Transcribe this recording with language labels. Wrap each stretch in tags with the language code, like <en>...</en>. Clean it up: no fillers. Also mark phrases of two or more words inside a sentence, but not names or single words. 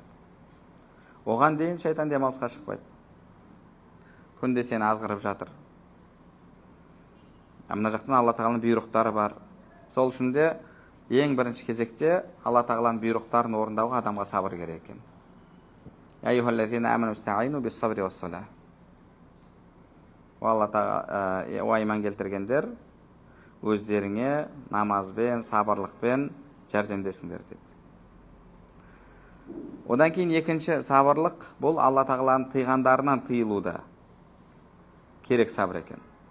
<kk>Оған дейін шайтан демалысқа шықпайды. Күнде сені азғырып жатыр. Мына жақтан Алла тағаланың бұйрықтары бар. Сол үшін де ең бірінші кезекте Алла тағаланың бұйрықтарын орындауға адамға сабыр керек екен.</kk> <ar>يا أيها الذين آمنوا استعينوا بالصبر والصلاة.</ar> <kk>Алла тағала иман келтіргендер өздеріңе намазбен, сабырлықпен жәрдемдесіңдер деді. Одан кейін екінші сабырлық бұл Алла тағаланың тыйғандарынан тыйылуда керек сабыр екен.</kk>